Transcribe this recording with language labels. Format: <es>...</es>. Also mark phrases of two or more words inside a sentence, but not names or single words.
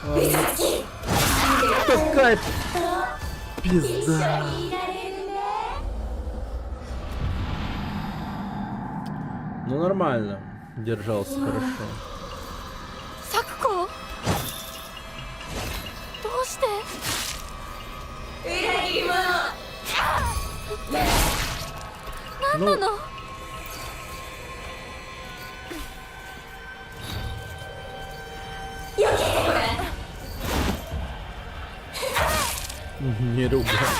<ru>Такая пизда. Ну нормально. Держался хорошо.</ru> <ja>咲子どうして裏切り者何なの、</ja> <ru>Не ругай.</ru>